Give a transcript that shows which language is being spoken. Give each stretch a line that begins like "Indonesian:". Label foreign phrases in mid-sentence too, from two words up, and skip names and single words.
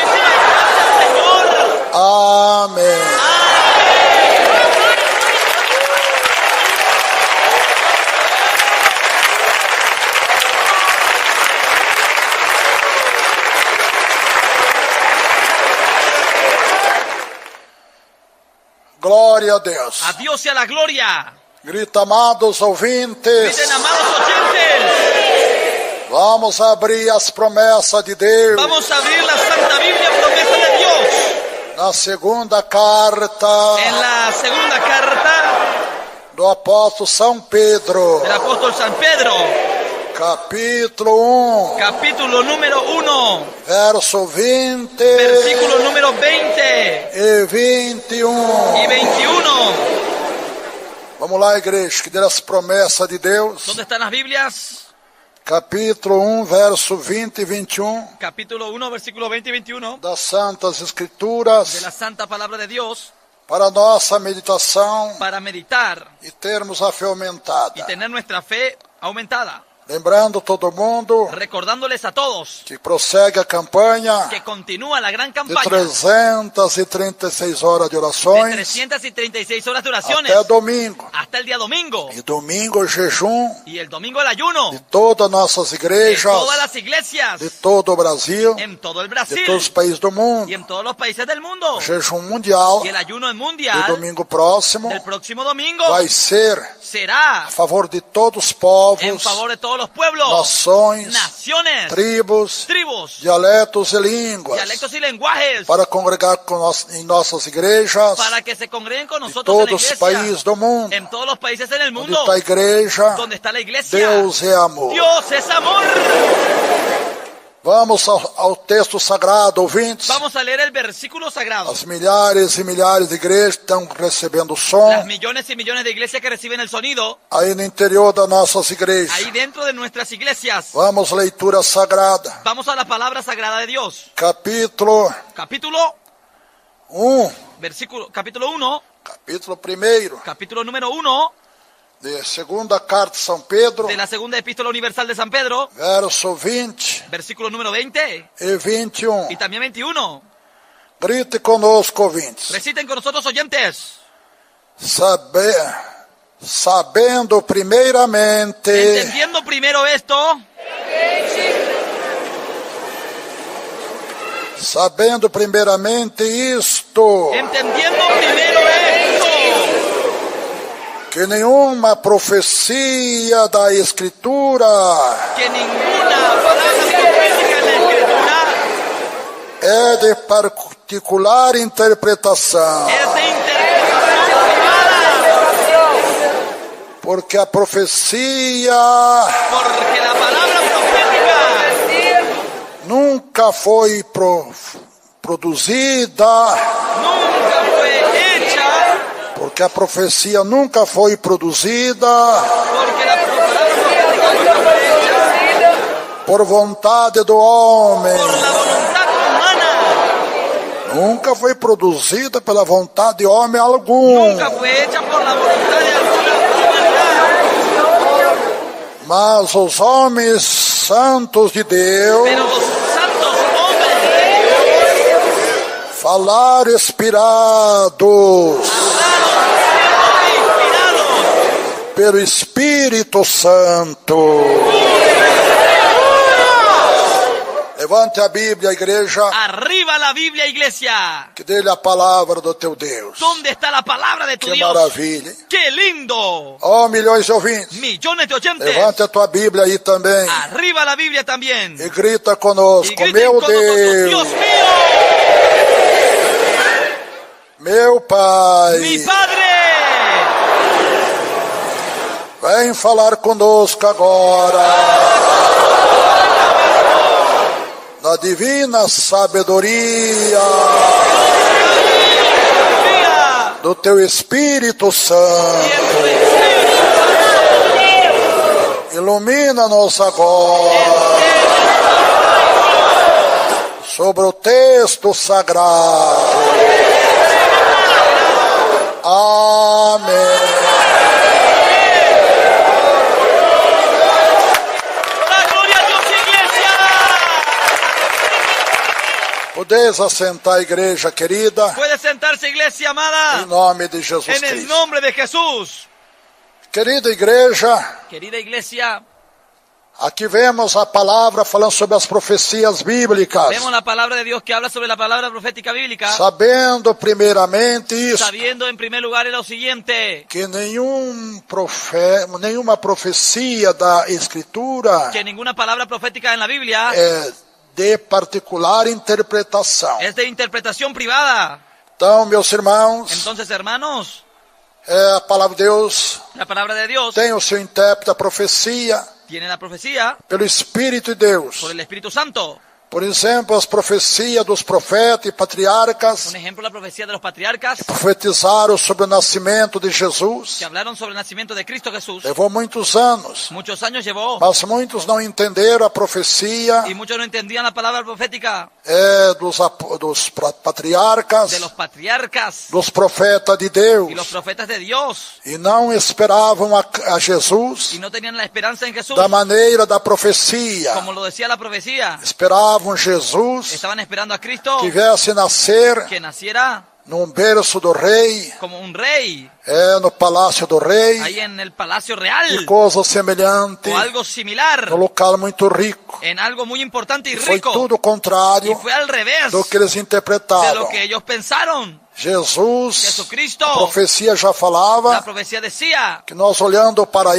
Portuguese: Amém. Glória a Deus.
Spanish: A Dios sea la gloria.
Portuguese: Grita, amados ouvintes.
Spanish: Griten, amados oyentes.
Portuguese: Vamos abrir as promessas de Deus.
Spanish: Vamos a abrir la Santa Biblia, promesa de Dios.
Portuguese: Na segunda carta.
Spanish: En la segunda carta
Portuguese: do apóstolo São Pedro.
Spanish: del apóstol San Pedro.
Portuguese: Capítulo 1.
Spanish: Capítulo número 1.
Portuguese: Verso 20.
Spanish: Versículo número 20.
Portuguese: E 21.
Spanish: Y 21.
Portuguese: Vamos lá, igreja, que dê as promessas de Deus.
Spanish: ¿Dónde están las Biblias?
Portuguese: Capítulo 1, verso 20 e 21.
Spanish: Capítulo 1, versículo 20 y 21.
Portuguese: Das Santas Escrituras.
Spanish: De la Santa Palabra de Dios.
Portuguese: Para nossa meditação.
Spanish: Para meditar.
Portuguese: E termos a fé aumentada.
Spanish: Y tener nuestra fe aumentada.
Portuguese: Lembrando todo mundo,
Spanish: recordándoles a todos
Portuguese: que prossegue a campanha,
Spanish: que continúa la gran campaña
Portuguese: de 336 horas de orações,
Spanish: de 336 horas de oraciones
Portuguese: até domingo,
Spanish: hasta el día domingo,
Portuguese: e domingo jejum,
Spanish: y el domingo el ayuno
Portuguese: de todas nossas igrejas,
Spanish: de todas las iglesias,
Portuguese: de todo o Brasil,
Spanish: en todo el Brasil,
Portuguese: de todos os países do mundo,
Spanish: y en todos los países del mundo,
Portuguese: jejum mundial,
Spanish: y el ayuno
Portuguese: do
Spanish: mundial
Portuguese: domingo próximo,
Spanish: del próximo domingo
Portuguese: vai ser
Spanish: será
Portuguese: a favor de todos os povos,
Spanish: en favor de todos los pueblos, naciones,
Portuguese: tribos, dialetos e línguas,
Spanish: dialectos y lenguajes,
Portuguese: para congregar em nossas igrejas,
Spanish: para que se congreguen con nosotros
Portuguese: todos
Spanish: en la
Portuguese: os
Spanish: iglesia,
Portuguese: países do mundo,
Spanish: en todos los países en el
Portuguese: onde
Spanish: mundo,
Portuguese: está a igreja,
Spanish: donde está la iglesia.
Portuguese: Deus é amor.
Spanish: Dios es amor.
Portuguese: Vamos ao texto sagrado, ouvintes.
Spanish: Vamos a leer el versículo sagrado.
Portuguese: As milhares e milhares de igrejas estão recebendo som.
Spanish: Las millones y millones de iglesias que reciben el sonido.
Portuguese: Aí no interior das nossas igrejas.
Spanish: Ahí dentro de nuestras iglesias.
Portuguese: Vamos à leitura sagrada.
Spanish: Vamos a la palabra sagrada de Dios.
Portuguese: Capítulo 1. Capítulo 1.
Spanish: Capítulo 1. Capítulo número 1.
Portuguese: De segunda carta de São Pedro.
Spanish: De la segunda epístola universal de San Pedro.
Portuguese: Verso 20.
Spanish: Versículo número 20.
Portuguese: E 21.
Spanish: Y también 21.
Portuguese: Grite conosco, ouvintes.
Spanish: Reciten con nosotros, oyentes.
Portuguese: Sabendo primeiramente.
Spanish: Entendiendo primero esto.
Portuguese: Sabendo primeiramente isto.
Spanish: Entendiendo primero esto.
Portuguese: Que nenhuma profecia da Escritura.
Spanish: Que ninguna palabra profética en la Escritura.
Portuguese: É de particular interpretação.
Spanish: Es de interpretación privada.
Portuguese: Porque a profecia.
Spanish: Porque la palabra profética.
Portuguese: Nunca foi produzida.
Spanish: Nunca fue hecha.
Portuguese: Porque a profecia nunca foi produzida.
Spanish: Porque la palabra profética nunca fue hecha.
Portuguese: Por vontade do homem.
Spanish: Por la voluntad humana.
Portuguese: Nunca foi produzida pela vontade de homem algum.
Spanish: Nunca fue hecha por la voluntad de alguna humanidad.
Portuguese: Mas os homens santos de Deus
Spanish: Pero los santos hombres de Dios
Portuguese: falaram inspirados
Spanish: siendo inspirados
Portuguese: pelo Espírito Santo. Levante a Bíblia, igreja,
Spanish: Arriba la Biblia, iglesia.
Portuguese: que dê a palavra do teu Deus.
Spanish: ¿Dónde está la palabra de tu
Portuguese: Que
Spanish: Dios?
Portuguese: maravilha.
Spanish: ¡Qué lindo!
Portuguese: Oh, milhões de ouvintes.
Spanish: Millones de oyentes.
Portuguese: Levante a tua Bíblia aí também.
Spanish: Arriba la Biblia también.
Portuguese: E grita
Spanish: Y
Portuguese: conosco,
Spanish: griten
Portuguese: meu
Spanish: con nosotros,
Portuguese: Deus,
Spanish: Dios mío,
Portuguese: meu Pai,
Spanish: mi Padre.
Portuguese: vem falar conosco agora. Na divina sabedoria
Spanish: Mira.
Portuguese: do teu Espírito Santo. Ilumina-nos agora sobre o texto sagrado. Amém.
Spanish: La gloria a Dios, iglesia.
Portuguese: Podeis assentar, igreja querida,
Spanish: Puede sentarse, iglesia
Portuguese: em
Spanish: amada,
Portuguese: nome de Jesus
Spanish: en el
Portuguese: Cristo.
Spanish: nombre de Jesús.
Portuguese: Querida igreja,
Spanish: Querida iglesia,
Portuguese: aqui vemos a palavra falando sobre as profecias bíblicas,
Spanish: vemos la palabra de Dios que habla sobre la palabra profética bíblica,
Portuguese: sabendo primeiramente isso,
Spanish: sabiendo en primer lugar lo siguiente,
Portuguese: que nenhuma profecia da Escritura
Spanish: que ninguna palabra profética en la Biblia
Portuguese: é de particular interpretação.
Spanish: es de interpretación privada.
Portuguese: Então, meus irmãos,
Spanish: Entonces, hermanos,
Portuguese: a palavra de Deus
Spanish: la palabra de Dios
Portuguese: tem o seu intérprete, a profecia,
Spanish: tiene la profecía
Portuguese: pelo Espírito de Deus.
Spanish: por el Espíritu Santo.
Portuguese: Por exemplo, as profecias dos profetas e patriarcas
Spanish: Un ejemplo, la profecía de los patriarcas
Portuguese: profetizaram sobre o nascimento de Jesus.
Spanish: que hablaron sobre el nacimiento de Cristo Jesús.
Portuguese: Levou muitos anos,
Spanish: Muchos años llevó
Portuguese: mas muitos não entenderam a profecia
Spanish: y muchos no entendían la palabra profética
Portuguese: dos patriarcas,
Spanish: de los patriarcas
Portuguese: dos profetas de
Spanish: y los
Portuguese: Deus,
Spanish: profetas de Dios
Portuguese: e não esperavam a Jesus
Spanish: y no tenían la esperanza en Jesús
Portuguese: da maneira da profecia.
Spanish: como lo decía la profecía.
Portuguese: Esperavam Jesus
Spanish: Estaban esperando a Cristo
Portuguese: que viesse nascer
Spanish: que naciera
Portuguese: num berço do rei,
Spanish: como un rey
Portuguese: no palácio do rei,
Spanish: ahí en el palacio
Portuguese: e
Spanish: real
Portuguese: coisa semelhante,
Spanish: o algo similar
Portuguese: num local muito rico.
Spanish: en algo muy importante y
Portuguese: Foi
Spanish: rico,
Portuguese: tudo o
Spanish: y
Portuguese: contrário
Spanish: fue al revés
Portuguese: do que eles
Spanish: de
Portuguese: interpretavam.
Spanish: lo que ellos pensaron.
Portuguese: Jesus,
Spanish: Jesucristo,
Portuguese: a profecia já
Spanish: la
Portuguese: falava
Spanish: profecía decía
Portuguese: que nós olhando para